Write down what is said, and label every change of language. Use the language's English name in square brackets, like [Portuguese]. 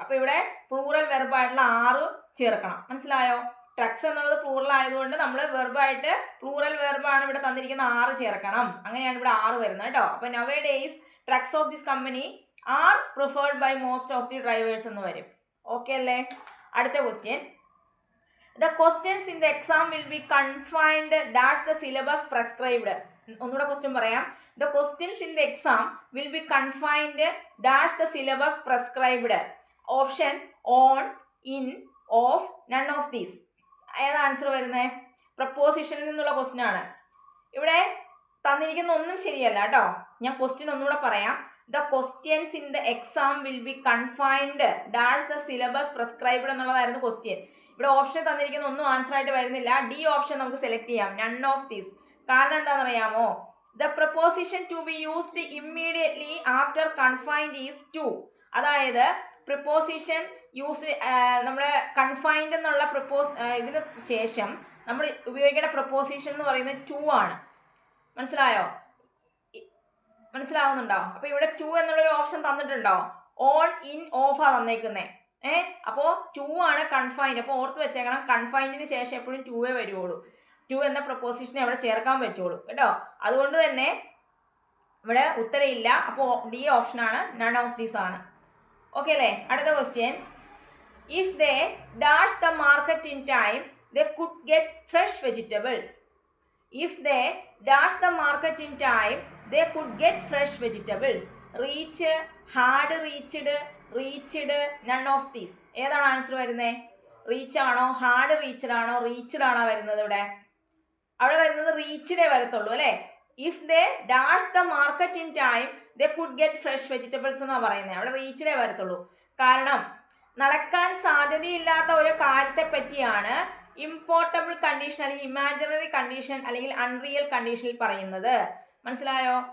[Malayalam] അപ്പോൾ ഇവിടെ പ്ലൂറൽ വെർബായിട്ടുള്ള 6 ചേർക്കണം. മനസ്സിലായോ? ട്രക്സ് എന്നുള്ളത് പ്ലൂറൽ ആയതുകൊണ്ട് നമ്മൾ വെർബായിട്ട് പ്ലൂറൽ വെർബാണ് ഇവിടെ തന്നിരിക്കുന്ന 6 ചേർക്കണം. അങ്ങനെയാണ് ഇവിടെ 6 വരുന്നത് കേട്ടോ. അപ്പോൾ [English] Nowadays trucks of this company are preferred by most of the drivers എന്ന് വരും. [Malayalam] ഓക്കെ അല്ലേ? അടുത്ത question. [English] The questions in the exam will be confined dash the syllabus prescribed. [Malayalam] ഒന്നുകൂടെ ക്വസ്റ്റ്യൻ പറയാം. [English] The questions in the exam will be confined dash the syllabus prescribed. Option on, in, off, none of these. [Malayalam] ഏതാ answer വരുന്നത്? പ്രപ്പോസിഷനിൽ നിന്നുള്ള question ആണ്. ഇവിടെ തന്നിരിക്കുന്ന ഒന്നും ശരിയല്ല കേട്ടോ. ഞാൻ ക്വസ്റ്റ്യൻ ഒന്നുകൂടെ പറയാം. [English] The questions in the exam will be confined dash the syllabus prescribed [Malayalam] എന്നുള്ളതായിരുന്നു ക്വസ്റ്റ്യൻ. ഇവിടെ ഓപ്ഷൻ തന്നിരിക്കുന്ന ഒന്നും ആൻസർ ആയിട്ട് വരുന്നില്ല. ഡി ഓപ്ഷൻ നമുക്ക് സെലക്ട് ചെയ്യാം, നൺ ഓഫ് ദീസ്. കാരണം എന്താണെന്ന് അറിയാമോ? [English] The preposition to be used immediately after confined is to. [Malayalam] അതായത് പ്രിപ്പോസിഷൻ യൂസ് നമ്മുടെ കൺഫൈൻഡ് എന്നുള്ള ഇതിന് ശേഷം നമ്മൾ ഉപയോഗിക്കേണ്ട പ്രപ്പോസിഷൻ എന്ന് പറയുന്നത് ടു ആണ്. മനസ്സിലാവുന്നുണ്ടോ? അപ്പോൾ ഇവിടെ ടു എന്നുള്ളൊരു ഓപ്ഷൻ തന്നിട്ടുണ്ടോ? ഓൺ, ഇൻ, ഓഫ് ആ തന്നേക്കുന്നത്. അപ്പോൾ ടു ആണ് കൺഫൈൻഡ്. അപ്പോൾ ഓർത്ത് വെച്ചേക്കണം, കൺഫൈൻഡിന് ശേഷം എപ്പോഴും ടൂവേ വരുള്ളൂ. ടു എന്ന പ്രപ്പോസിഷനെ അവിടെ ചേർക്കാൻ പറ്റുള്ളൂ കേട്ടോ. അതുകൊണ്ട് തന്നെ ഇവിടെ ഉത്തരയില്ല. അപ്പോൾ ഡി ഓപ്ഷനാണ്, നൺ ഓഫ് ദീസ് ആണ്. ഓക്കെ അല്ലേ? അടുത്ത question. [English] If they dash the market in time, they could get fresh vegetables. If they dash the market in time, they could get fresh vegetables. Reach, hard reached, reached, none of these. [Malayalam] ഏതാണ് answer വരുന്നത്? Reach ആണോ, hard reached ആണോ, reached ആണോ വരുന്നത്? അവിടെ വരുന്നത് റീച്ച്ഡേ വരത്തുള്ളൂ അല്ലേ. [English] if they dash the market in time they could get fresh vegetables [Malayalam] എന്നാണ് പറയുന്നത്. അവിടെ റീച്ച്ഡേ വരത്തുള്ളൂ. കാരണം നടക്കാൻ സാധ്യതയില്ലാത്ത ഒരു കാര്യത്തെ പറ്റിയാണ് ഇമ്പോർട്ടബിൾ കണ്ടീഷൻ അല്ലെങ്കിൽ ഇമാജിനറി കണ്ടീഷൻ അല്ലെങ്കിൽ അൺറിയൽ കണ്ടീഷനിൽ പറയുന്നത്. മനസ്സിലായോ?